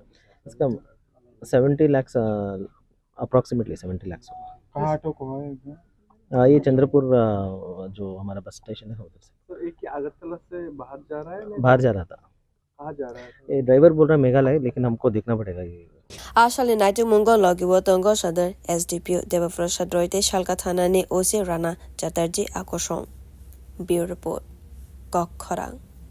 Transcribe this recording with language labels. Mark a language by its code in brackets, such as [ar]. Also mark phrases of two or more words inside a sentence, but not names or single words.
[hi] इसका 70 लाख अप्रॉक्सीमेटली 70 लाख। कहाँ ऑटो को है ये चंद्रपुर जो हमारा बस स्टेशन है उधर से। तो एक अगरतला से बाहर जा रहा है? बाहर जा रहा था। कहाँ जा रहा है? ये ड्राइवर बोल रहा है मेघालय लेकिन हमको देखना पड़ेगा ये। [trp] Asali naituk mungo logiwo tongo sadar SDPO Devaprasad Roite Shalka Thana ni OC Rana Chatterjee Akoshong. [en] Bureau Report. Kwran.